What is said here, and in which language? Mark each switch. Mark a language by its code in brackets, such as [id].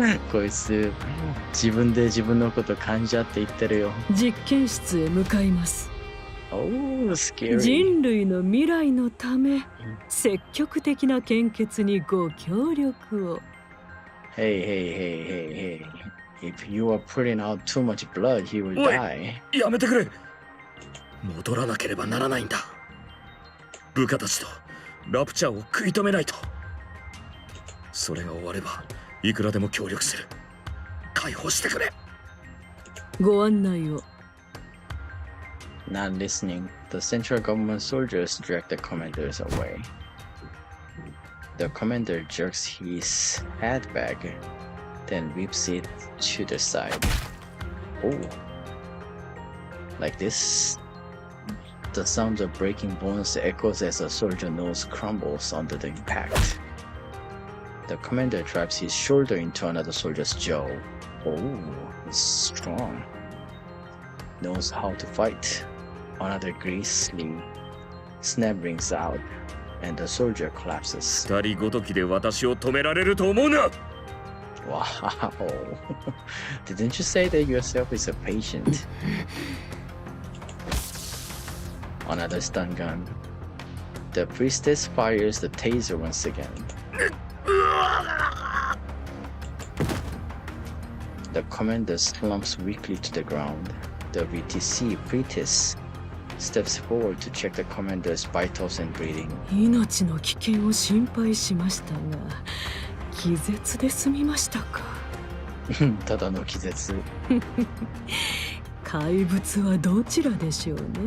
[ja] こいつ自分で自分のこと感じ合って言ってるよ。実験室へ向かいます。 [en] Oh, scary. [ja] 人類の未来のため積極的な献血にご協力を。 [en] Hey. If you are putting out too much blood, he will [ja] おい、 [en] die. [ja] やめてくれ。戻らなければならないんだ。部下たちとラプチャーを食い止めないと。それが終わればいくらでも協力する。解放してくれ。ご案内を。 [en] Not listening, the central government soldiers drag the commanders away. The commander jerks his head back, then whips it to the side. Oh. Like this. The sound of breaking bones echoes as a soldier's nose crumbles under the impact. The commander drives his shoulder into another soldier's jaw. Oh, he's strong. Knows how to fight. Another grisly snap rings out, and the soldier collapses. [ja] 二人ごときで私を止められると思うな。 [en] Wow. Didn't you say that yourself is a patient? Another stun gun. The priestess fires the taser once again. The commander slumps weakly to the ground. The VTC priestess steps forward to check the commander's vitals and breathing. [ja] 命の危険を心配しましたが気絶で済みましたか。ただの気絶。怪物はどちらでしょうね。